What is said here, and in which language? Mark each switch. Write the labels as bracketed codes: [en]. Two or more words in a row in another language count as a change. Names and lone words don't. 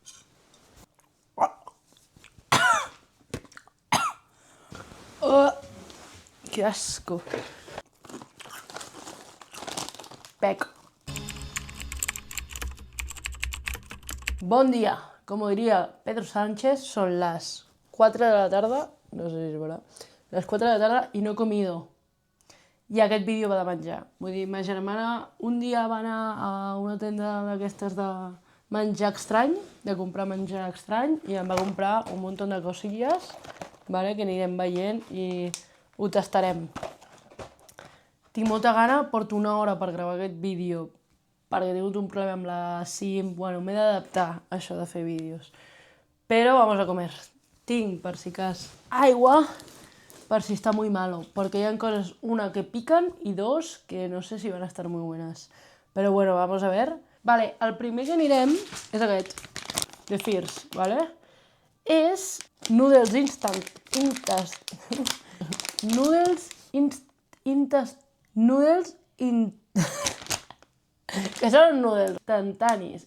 [es] Oh, qué asco. [ca] Pec. Bon dia. [es] Como diría Pedro Sánchez, son las 4 de la tarda, no sé si es verdad, las 4 de la tarda i no he comido. [ca] I aquest vídeo va de menjar. Vull dir, ma germana un dia va anar a una tenda d'aquestes de menjar estrany, de comprar menjar estrany, i em va comprar un munt de cosilles, vale, que anirem veient i ho tastarem. Tinc molta gana, porto una hora per gravar aquest vídeo, perquè he tingut un problema amb la SIM, bueno, m'he d'adaptar a això de fer vídeos. [es] Pero vamos a comer. [ca] Tinc, per si cas, aigua, per si [es] está muy malo, porque hay cosas, una, que pican y dos, que no sé si van a estar muy buenas. Pero bueno, vamos a ver. [ca] Vale, el primer que anirem és aquest, de Fierce, vale? És noodles instant... que són noodles instantanis.